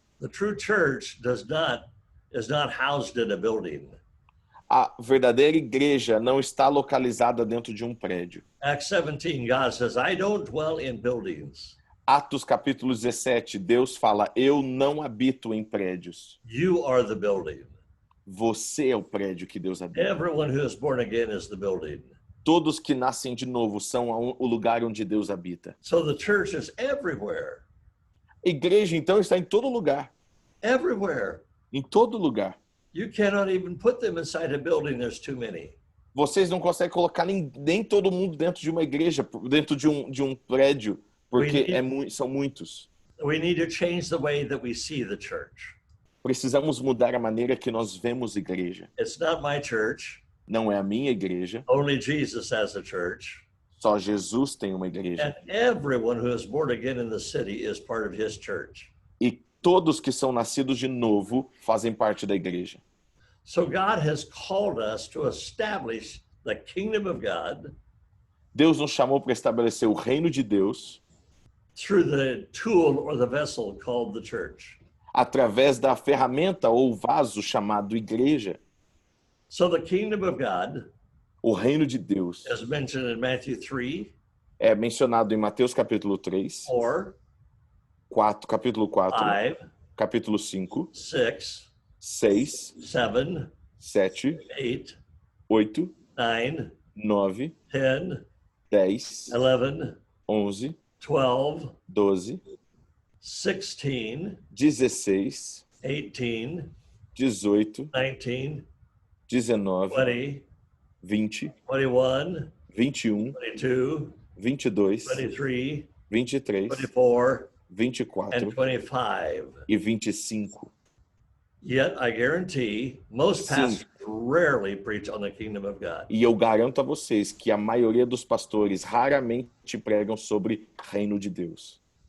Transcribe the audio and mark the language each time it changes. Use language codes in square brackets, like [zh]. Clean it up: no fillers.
[en] The true church is not housed in a building. [pt] A verdadeira igreja não está localizada dentro de um prédio. [en] Acts 17, God says, I don't dwell in buildings. [pt] Atos capítulo 17, Deus fala, eu não habito em prédios. [en] You are the building. [pt] Você é o prédio que Deus habita. [en] Everyone who is born again is the building. [pt] Todos que nascem de novo são o lugar onde Deus habita. [en] So the church is everywhere. [pt] A igreja, então, está em todo lugar. [en] Everywhere. [pt] Em todo lugar. [en] You cannot even put them inside a building. There's too many. [pt] Vocês não conseguem colocar nem todo mundo dentro de uma igreja, dentro de um prédio, porque são muitos. [en] We need to change the way that we see the church. [pt] Precisamos mudar a maneira que nós vemos igreja. [en] It's not my church. [pt] Não é a minha igreja. [en] Only Jesus has a church. [pt] Só Jesus tem uma igreja. [en] And everyone who is born again in the city is part of his church. [pt] E todos que são nascidos de novo fazem parte da igreja. [en] So God has called us to establish the kingdom of God [pt] Deus nos chamou para estabelecer o reino de Deus [en] through the tool or the vessel called the church. [pt] através da ferramenta ou vaso chamado igreja. [en] So the kingdom of God [pt] O reino de Deus [en] is mentioned in Matthew 3, [pt] é mencionado em Mateus capítulo 3, capítulo 4, [en] 5, [pt] capítulo 5, [en] 6, [pt] 6, [en] 7, [pt] 7, [en] 8, [pt] 8, [en] 9, [pt] 9, [en] 10, [pt] 10, [en] 11, [pt] 11, [en] 12, [pt] 12, [en] 16, [pt] 16, [en] 18, [pt] 18, [en] 19, [pt] 19, [en] 20, [pt] 20, [en] 21, [pt] 21, [en] 22, [pt] 22, [en] 23, [pt] 23, [en] 24, [pt] 24 [en] and 25. [pt] e 25. [en] Yet I guarantee most [pt] Sim. [en] pastors rarely preach on the kingdom of God. [pt] E eu garanto a vocês que a maioria dos pastores raramente pregam sobre reino de Deus.